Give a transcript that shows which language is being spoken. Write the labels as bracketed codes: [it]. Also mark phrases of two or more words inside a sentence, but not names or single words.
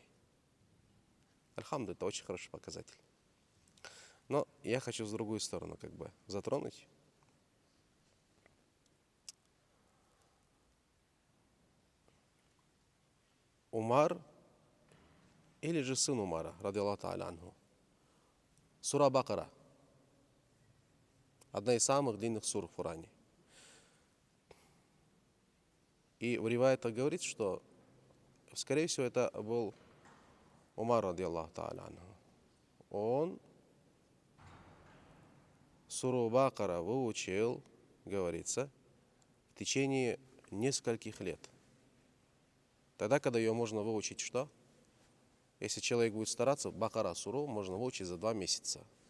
[ru] Альхамду, это очень хороший показатель. Но я хочу с другой стороны затронуть. Умар, или же сын Умара, [ar] رضي الله تعالى عنه. [ru] Сура Бакара. Одна из самых длинных сур в Коране. И в риваятах говорится, что, скорее всего, это был Умар, [ar] رضي الله تعالى عنه. [ru] Он суру Бакара выучил, говорится, в течение нескольких лет. Тогда, когда ее можно выучить что? Если человек будет стараться, Бакара суру можно выучить за 2 месяца.